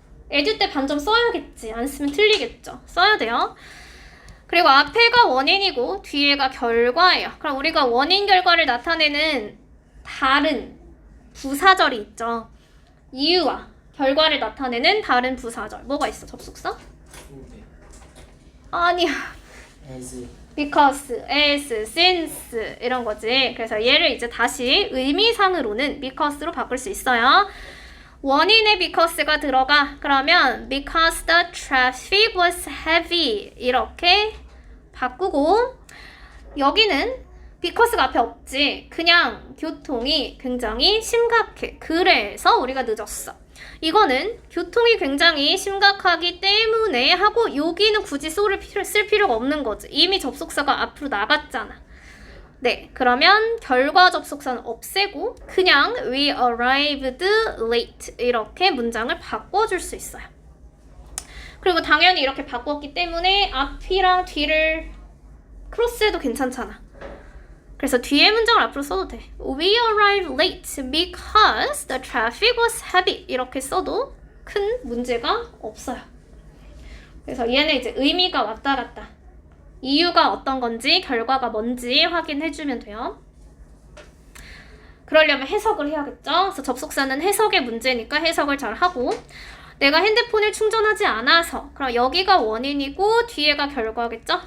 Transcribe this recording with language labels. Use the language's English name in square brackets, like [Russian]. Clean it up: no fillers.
[Korean] 에듀 때 반점 써야겠지. 안 쓰면 틀리겠죠. 써야 돼요. 그리고 앞에가 원인이고 뒤에가 결과예요. 그럼 우리가 원인 결과를 나타내는 다른 부사절이 있죠. 이유와 결과를 나타내는 다른 부사절. 뭐가 있어? 접속사? 아니야. [English] because, as, since [Korean] 이런 거지. 그래서 얘를 이제 다시 의미상으로는 because로 바꿀 수 있어요. 원인에 because가 들어가. 그러면 [English] because the traffic was heavy [Korean] 이렇게 바꾸고 여기는 because가 앞에 없지. 그냥 교통이 굉장히 심각해. 그래서 우리가 늦었어. 이거는 교통이 굉장히 심각하기 때문에 하고 여기는 굳이 쓸 필요가 없는 거지. 이미 접속사가 앞으로 나갔잖아. 네, 그러면 결과 접속사는 없애고 그냥 [English] we arrived late [Korean] 이렇게 문장을 바꿔줄 수 있어요. 그리고 당연히 이렇게 바꿨기 때문에 앞이랑 뒤를 크로스해도 괜찮잖아. 그래서 뒤에 문장을 앞으로 써도 돼. [English] We arrived late because the traffic was heavy. [Korean] 이렇게 써도 큰 문제가 없어요. 그래서 얘는 이제 의미가 왔다 갔다. 이유가 어떤 건지 결과가 뭔지 확인해주면 돼요. 그러려면 해석을 해야겠죠. 그래서 접속사는 해석의 문제니까 해석을 잘 하고 내가 핸드폰을 충전하지 않아서 그럼 여기가 원인이고 뒤에가 결과겠죠?